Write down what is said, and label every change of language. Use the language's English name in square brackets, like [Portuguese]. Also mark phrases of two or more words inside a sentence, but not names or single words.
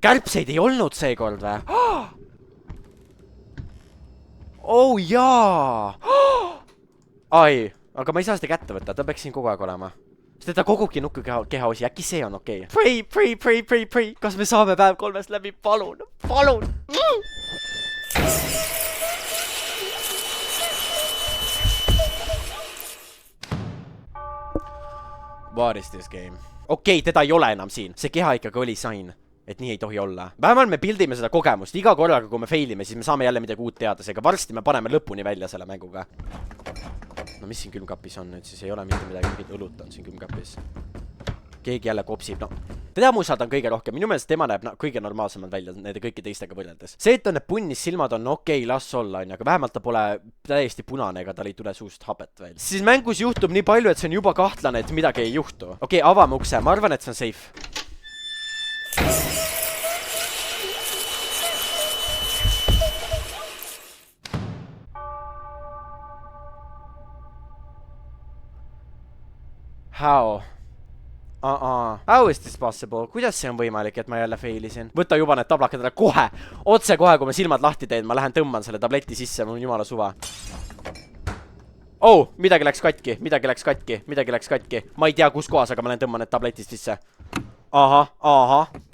[Estonian] Kärbseid ei olnud seekord või? Jaa! Ai, aga ma ei saa seda kätte võtta, ta peaks siin kogu aeg olema. Sest ta kogubki nukku kehaosi, äkki see on okei. Pray. Kas me saame päev 3 läbi? Palun. [English] What is this game? [Estonian] Okei, teda ei ole enam siin. See keha ikkagi oli sain. Et nii ei tohi olla. Vähemalt me pildime seda kogemust. Iga korraga, kui me failime, siis me saame jälle midagi uut teada. Seega varsti me paneme lõpuni välja selle mänguga. No mis siin külmkapis on nüüd? Siis ei ole mitte midagi, mingit õlut on siin külmkapis. Keegi jälle kopsib. Teda ma usaldan kõige rohkem. Minu meelest tema näeb kõige normaalsemalt välja nende kõiki teistega võrreldes. See, et on need punnis silmad on okei, las olla, aga vähemalt ta pole täiesti punane, ega tal ei tule suust hapet veel. Siis mängus juhtub nii palju, et see on juba kahtlane, et midagi ei juhtu. Okei, avame ukse. Ma arvan, et see on safe. How? [English] How is this possible? [Estonian] Kuidas see on võimalik, et ma jälle failisin? Võta juba need tablakad ära kohe. Otse kohe, kui ma silmad lahti teen, ma lähen tõmban selle tableti sisse, mul on jumala suva. Midagi läks katki. Ma ei tea, kus kohas, aga ma lähen tõmban need tabletist sisse. Ahah.